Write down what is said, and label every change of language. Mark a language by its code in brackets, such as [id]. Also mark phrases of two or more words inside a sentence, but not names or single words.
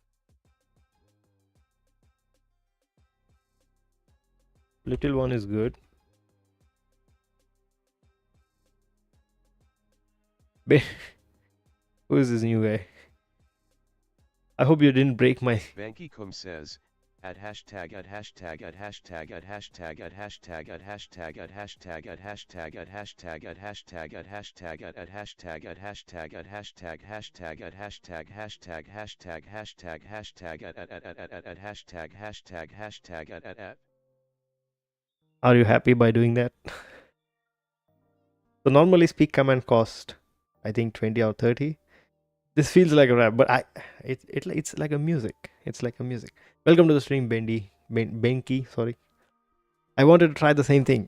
[en] Little one is good. Who is this new guy? I hope you didn't break my. Banky Kum says, at hashtag at hashtag at hashtag at hashtag at hashtag at hashtag at hashtag at hashtag at hashtag at hashtag at hashtag at hashtag at hashtag at hashtag hashtag at hashtag hashtag hashtag hashtag hashtag at hashtag hashtag hashtag at. Are you happy by doing that? So normally speak command cost, I think 20 or 30. This feels like a rap, but it's like a music. It's like a music. Welcome to the stream, Benki. Sorry, I wanted to try the same thing.